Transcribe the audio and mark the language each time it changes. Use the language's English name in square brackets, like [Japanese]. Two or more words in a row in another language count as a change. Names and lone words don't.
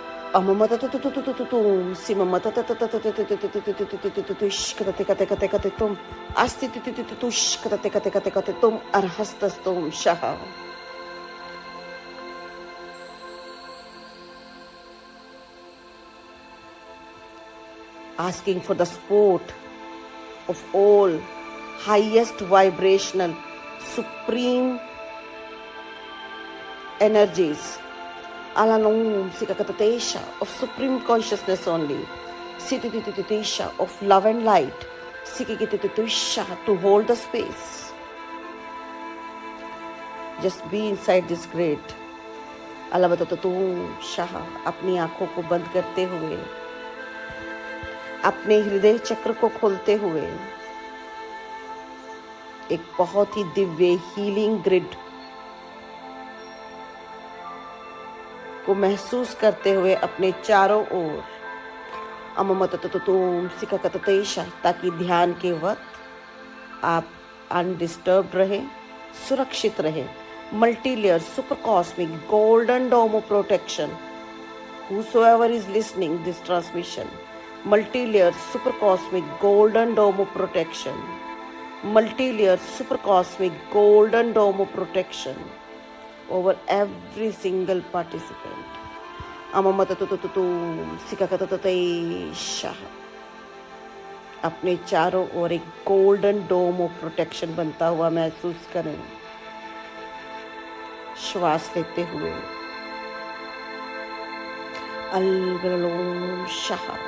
[English] Amamata tu tu tu tu tu tu tum, simamata ta ta ta ta ta ta ta ta ta ta ta ta ta ta tush kata te kate kate kate tum, asti tu tu tu tu tush kata te kate kate kate tum, arhastas tum shaha. Asking for the support of all highest vibrational, supreme energies. Alanum Sikakatatesha of supreme consciousness only. Sitititisha of love and light. Sikikititisha to hold the space. Just be inside this great. Alavatatatum Shaha [Hindi] अपनी आंखों को बंद करते हुए, अपने हृदय चक्र को खोलते हुए, एक बहुत ही दिव्य [English] healing grid [Hindi] को महसूस करते हुए अपने चारों ओर अममतततुम सिककततेशा, ताकि ध्यान के वक्त आप अनडिस्टर्ब्ड रहे, सुरक्षित रहे. [English] multi layer super cosmic golden dome of protection. Whosoever is listening this transmission, multi-layer super cosmic golden dome of protection, multi-layer super cosmic golden dome of protection over every single participant. Amamatatum sikakatatatesha. [Hindi] अपने चारों ओर एक [English] golden dome of protection [Hindi] बनता हुआ महसूस करें. श्वास लेते हुए अलगलोम शाह.